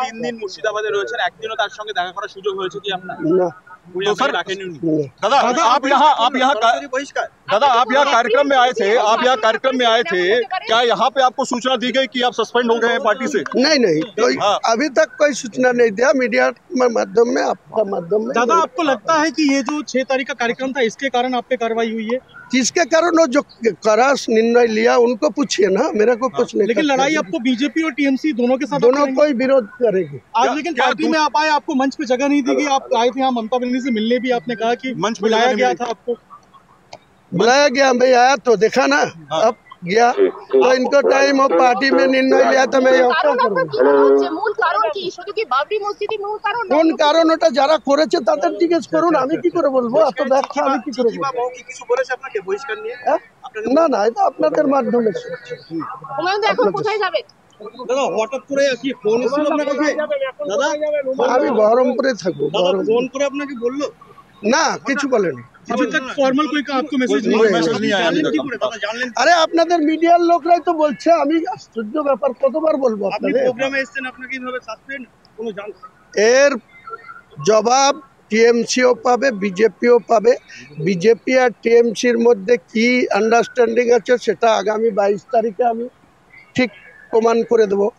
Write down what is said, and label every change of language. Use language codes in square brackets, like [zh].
[bn] 3 দিন মুর্শিদাবাদে রয়েছেন, একদিনও তার সঙ্গে দেখা করার সুযোগ হয়েছে কি আপনার? না। [hi] तो सर दादा आप यहाँ कार्यक्रम में आए थे, क्या यहाँ पे आपको सूचना दी गई कि आप सस्पेंड हो गए हैं पार्टी से? नहीं कोई अभी तक कोई सूचना नहीं दिया, मीडिया माध्यम में, आपका माध्यम में। दादा आपको लगता है कि ये जो 6 तारीख का कार्यक्रम था इसके कारण आप पे कार्रवाई हुई है? जिसके कारण वो जो करास निर्णय लिया उनको पूछिए ना, मेरा को कुछ नहीं। लेकिन लड़ाई आपको बीजेपी और टीएमसी दोनों के साथ, दोनों कोई विरोध करेगी आज। लेकिन पार्टी में आप आए, आपको मंच पे जगह नहीं दी गई, आप आए थे यहाँ ममता बनर्जी से मिलने भी, आपने कहा कि मंच बुलाया गया था आपको। बुलाया गया, मैं आया तो देखा ना, अब गया तो इनको टाइम और पार्टी में निर्णय लिया तो मैं [bn] মূল কারণ কি? শুধু কি বাবরি মসজিদই মূল কারণ? কোন কারণ ওটা যারা করেছে তাদের জিজ্ঞেস করুন, আমি কি করে বলবো? এত ব্যাখ্যা আমি কি করে বলবো? কিছু বলেছে আপনাকে বহিষ্কার নিয়ে? না এটা আপনাদের মাধ্যমে। হুমায়ুন এখন কোথায় যাবে? দাদা হঠাৎ করে কি ফোন এসেছিল আপনার কাছে? দাদা আমি বহরমপুরে থাকবো। ফোন করে আপনাকে বললো? না, কিছু বলেনি। [hi] अभी तक फॉर्मल कोई आपको मैसेज नहीं आया? [bn] আরে আপনাদের মিডিয়ার লোকরাই তো বলছে, আমি আশ্চর্য ব্যাপার কতবার বলবো আপনাদের। প্রোগ্রামে এসেছেন, আপনাকে কিভাবে সাসপেন্ড কোনো এর জবাব টিএমসিও পাবে, বিজেপিও পাবে। বিজেপি আর টিএমসির মধ্যে কি আন্ডারস্ট্যান্ডিং আছে সেটা আগামী 22 তারিখে আমি ঠিক প্রমাণ করে দেবো।